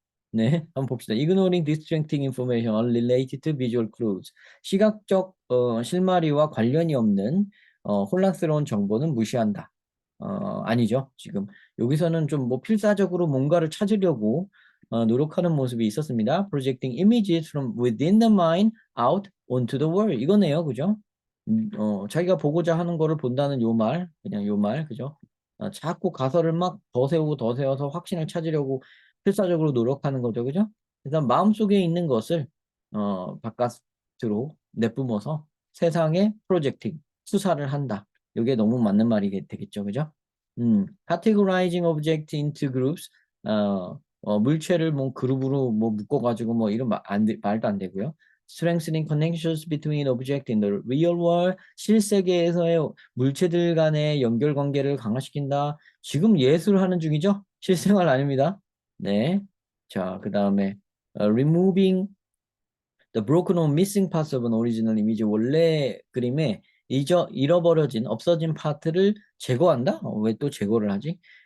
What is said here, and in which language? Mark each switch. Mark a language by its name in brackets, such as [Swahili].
[Korean] 네, 한번 봅시다. [English] Ignoring distracting information unrelated to visual clues. [Korean] 시각적 실마리와 관련이 없는 혼란스러운 정보는 무시한다. 아니죠. 지금 여기서는 좀 뭐 필사적으로 뭔가를 찾으려고 노력하는 모습이 있었습니다. [English] Projecting images from within the mind out onto the world. [Korean] 이거네요. 그죠? 자기가 보고자 하는 거를 본다는 요 말, 그냥 요 말, 그죠? 자꾸 가설을 막 더 세우고 더 세워서 확신을 찾으려고 필사적으로 노력하는 거죠. 그죠? 그래서 마음속에 있는 것을 바깥으로 내뿜어서 세상에 프로젝팅, 수사를 한다. 이게 너무 맞는 말이 되겠죠. 그죠? [English] categorizing object into groups. [Korean] 물체를 뭐 그룹으로 뭐 묶어가지고 뭐 이런 말도 안 되고요. [English] strengthening connections between objects in the real world. [Korean] 실세계에서의 물체들 간의 연결관계를 강화시킨다. 지금 예술하는 중이죠? 실생활 아닙니다. 네. 자, 그 다음에 [English] removing The broken or missing parts of an original image. [Korean] 원래 그림에 잃어버려진, 없어진 파트를 제거한다? 왜 또 제거를 하지?